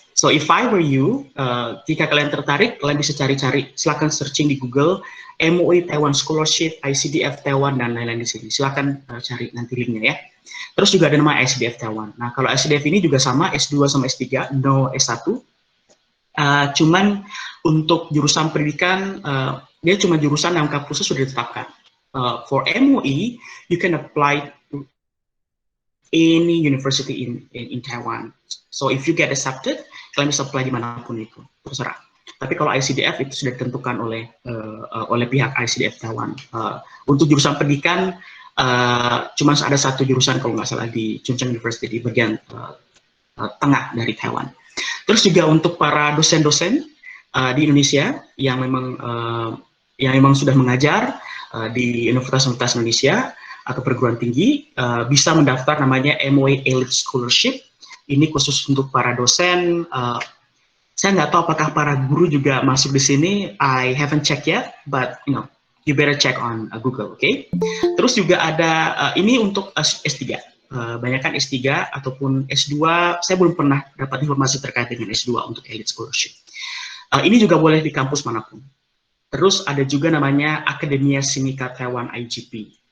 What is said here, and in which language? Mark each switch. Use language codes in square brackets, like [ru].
[en] So if I were you, [id] jika kalian tertarik, kalian bisa cari-cari, silakan searching di Google MOE Taiwan Scholarship, ICDF Taiwan, dan lain-lain di sini. Silakan cari nanti linknya ya. Terus juga ada nama ICDF Taiwan. Nah, kalau ICDF ini juga sama S2 sama S3, [en] no S1. [id] Cuman untuk jurusan pendidikan, dia cuma jurusan yang kampusnya sudah ditetapkan. [en] For MOE, you can apply to any university in Taiwan. So if you get accepted, [id] kalian bisa apply dimanapun itu, terserah. Tapi kalau ICDF itu sudah ditentukan oleh pihak ICDF Taiwan. Untuk jurusan pendidikan, cuma ada satu jurusan kalau nggak salah di Chung Cheng University di bagian tengah dari Taiwan. Terus juga untuk para dosen-dosen di Indonesia yang memang sudah mengajar di Universitas Indonesia atau perguruan tinggi, bisa mendaftar namanya MOE Elite Scholarship. Ini khusus untuk para dosen Saya nggak tahu apakah para guru juga masuk di sini. [en] I haven't checked yet, but you better check on Google, oke? [id] Terus juga ada ini untuk S3. Banyakkan S3 ataupun S2. Saya belum pernah dapat informasi terkait dengan S2 untuk elite scholarship. Ini juga boleh di kampus manapun. Terus ada juga namanya Academia Sinica Taiwan IGP.